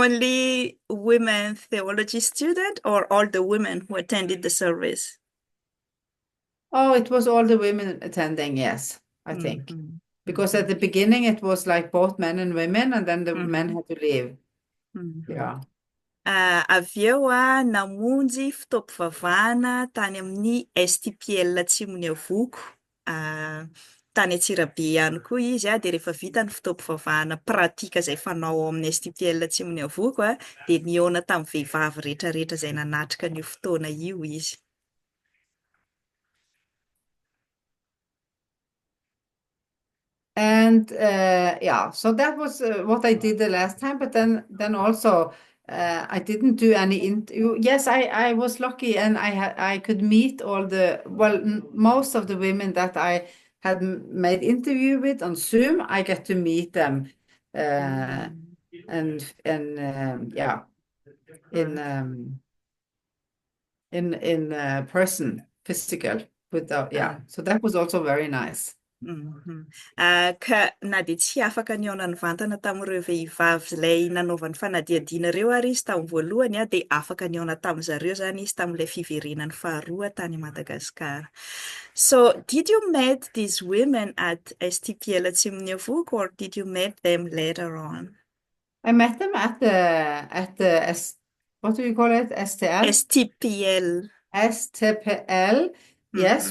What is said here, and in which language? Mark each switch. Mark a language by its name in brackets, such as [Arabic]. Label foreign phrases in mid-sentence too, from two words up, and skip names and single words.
[English] only women theology student or all the women who attended the service? Oh, it was all the women attending, yes, I think. Mhm. Because at Mhm. the beginning it was like both men and women, and then the men Mhm. had to leave. Mhm. Yeah. [Malagasy] Avy eo namonjy fitaom-pivavahana tany amin'ny STPL Atsimon'ny Avoko. Ah, tany Antsirabe ihany koa izy dia rehefa vita ny fitaom-pivavahana pratika izay fanao ao amin'ny STPL Atsimon'ny Avoko dia nihaona tamin'ny vehivavy rehetrarehetra izay nanatrika an'io fotoana io izy. [English] And yeah, so that was what I did the last time. But then also I didn't do any interview. Yes, I was lucky, and I could meet most of the women that I had made interview with on Zoom. I get to meet them, Mhm. and yeah, in Mhm. um, in person, physical. Yeah, so that was also very nice. Mhm. [Malagasy] Ka na dia tsy afaka nihaona ny vantana tamin'ireo vehivavy ilay nanaovany fanadihadihana ireo ary izy tamin'ny voalohany dia afaka nihaona tamin'izareo zany izy tamin'ilay fiverenany faharoa tany Madagasikara. [English] So, did you meet these women at STPL Atsimon'ny Avoko or did you meet them later on? I met them at the what do you call it? STL? STPL. STPL. Yes,